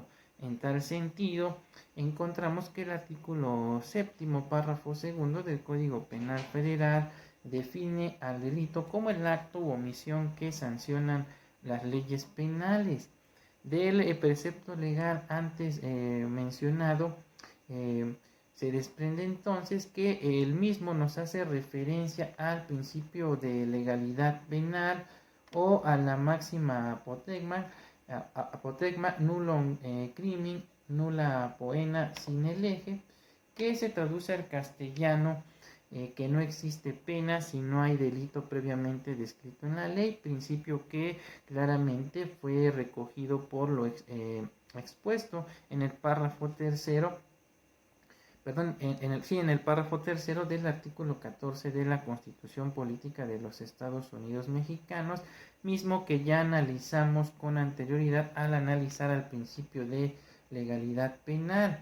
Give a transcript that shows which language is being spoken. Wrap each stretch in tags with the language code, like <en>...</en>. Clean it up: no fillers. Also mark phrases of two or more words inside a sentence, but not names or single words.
<es>En tal sentido, encontramos que el artículo 7º, párrafo 2 del Código Penal Federal define al delito como el acto u omisión que sancionan las leyes penales. Del precepto legal antes mencionado, se desprende entonces que el mismo nos hace referencia al principio de legalidad penal o a la máxima apotegma</es> <la>nullum crimen nulla poena sine lege,</la> <es>que se traduce al castellano que no existe pena si no hay delito previamente descrito en la ley, principio que claramente fue recogido por lo expuesto en el párrafo tercero, en el párrafo tercero del artículo 14 de la Constitución Política de los Estados Unidos Mexicanos, mismo que ya analizamos con anterioridad al analizar al principio de legalidad penal.</es>